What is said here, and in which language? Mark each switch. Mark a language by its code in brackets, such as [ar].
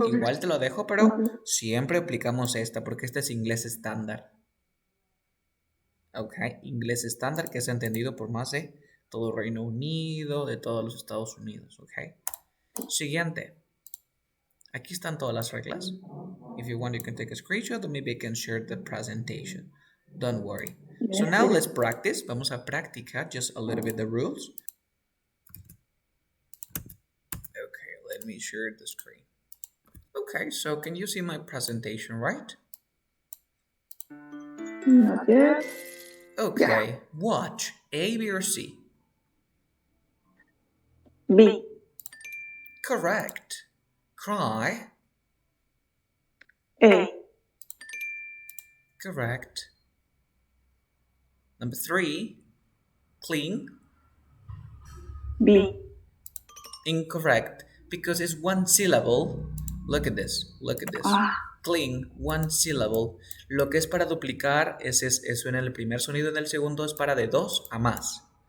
[es] Igual te lo dejo, pero siempre aplicamos esta porque este es inglés estándar. Ok, inglés estándar que es entendido por más de todo Reino Unido, de todos los Estados Unidos. Ok. Siguiente. Aquí están todas las reglas. [en] If you want, you can take a screenshot or maybe I can share the presentation. Don't worry. So now let's practice. [es] Vamos a practicar [en] just a little bit the rules. Okay, let me share the screen. Okay, so can you see my presentation, right? Not yet. Okay, yeah. Watch. A, B, or C? B. Correct. Cry. A. Correct. Number 3, clean. B. Incorrect, because it's one syllable. Look at this. Look at this. Clean, one syllable. [es] Lo que es para duplicar eso en el primer sonido, en el segundo es para de dos a más.